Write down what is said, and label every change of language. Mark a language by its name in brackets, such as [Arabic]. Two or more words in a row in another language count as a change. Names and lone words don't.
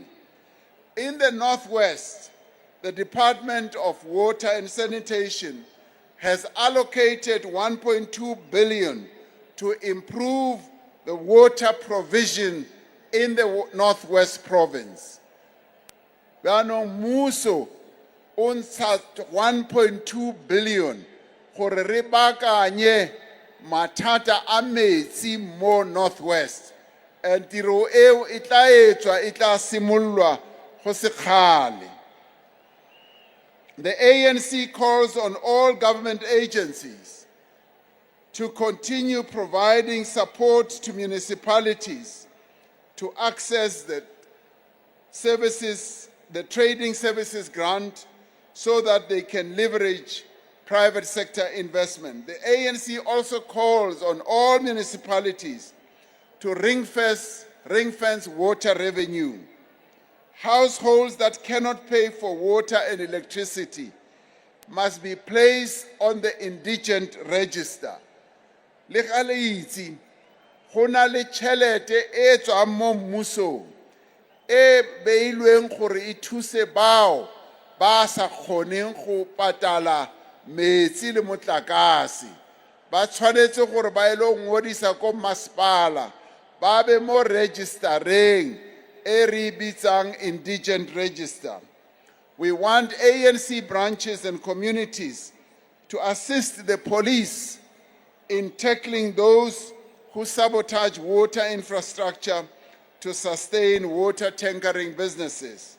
[English] In the Northwest, the Department of Water and Sanitation has allocated 1.2 billion to improve the water provision in the Northwest Province. [Tswana] Mmuso o ntsha 1.2 billion gore re baakanye mathata a metsi mo Northwest, and tiro eo e tla etswa e tla simollwa go se kgale. [English] The ANC calls on all government agencies to continue providing support to municipalities to access the services, the trading services grant, so that they can leverage private sector investment. The ANC also calls on all municipalities to ring-fence water revenue. Households that cannot pay for water and electricity must be placed on the indigent register. [Tswana] Le ga le itse go na le tšhelete e tswang mo mmusong e beilweng gore e thuse bao ba sa kgoneng go patala metsi le motlakase, ba tshwanetse gore ba ile ngodisa ko masepala, ba be mo registereng e re bitsang [English] indigent register. We want ANC branches and communities to assist the police in tackling those who sabotage water infrastructure to sustain water tankering businesses.